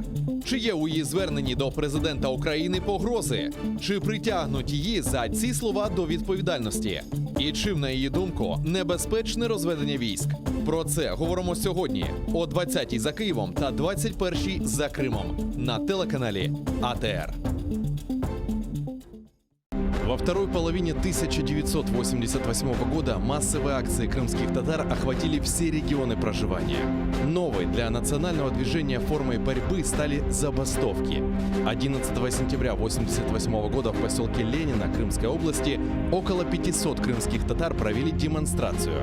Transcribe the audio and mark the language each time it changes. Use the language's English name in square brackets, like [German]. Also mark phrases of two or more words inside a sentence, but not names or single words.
[Ukrainian] Чи є у її зверненні до президента України погрози? Чи притягнуть її за ці слова до відповідальності? І чим, на її думку, небезпечне розведення військ? Про це говоримо сьогодні о 20-й за Києвом та 21-й за Кримом на телеканалі АТР. [Russian] Во второй половине 1988 года массовые акции крымских татар охватили все регионы проживания. Новой для национального движения формой борьбы стали забастовки. 11 сентября 1988 года в поселке Ленина Крымской области около 500 крымских татар провели демонстрацию.